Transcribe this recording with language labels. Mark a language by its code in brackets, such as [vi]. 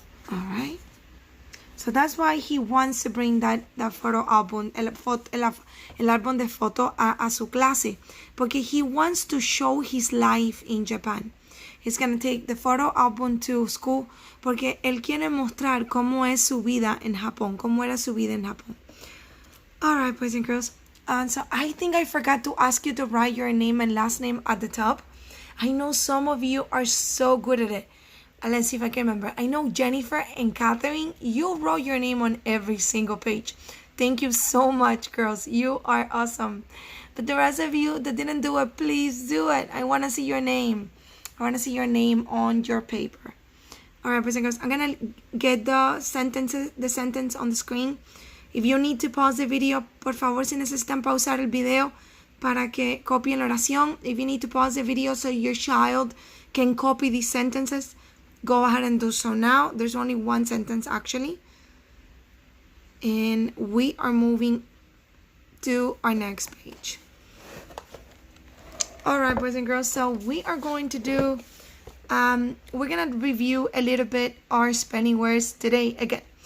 [en] All right. So that's why he wants to bring that photo album, [es] el álbum de foto a su clase, porque [en] he wants to show his life in Japan. He's going to take the photo album to school [es] porque él quiere mostrar cómo es su vida en Japón, cómo era su vida en Japón. [en] All right, boys and girls. So I think I forgot to ask you to write your name and last name at the top. I know some of you are so good at it. Let's see if I can remember. I know Jennifer and Catherine, you wrote your name on every single page. Thank you so much, girls. You are awesome. But the rest of you that didn't do it, please do it. I want to see your name. I want to see your name on your paper. All right, boys and girls. I'm going to get the sentence on the screen. If you need to pause the video, [es] por favor, si necesitan pausar el video para que copien la oración. [en] If you need to pause the video so your child can copy these sentences, go ahead and do so now. There's only one sentence actually. And we are moving to our next page. All right, boys and girls. So we are going to do, we're going to review a little bit our spelling words today again.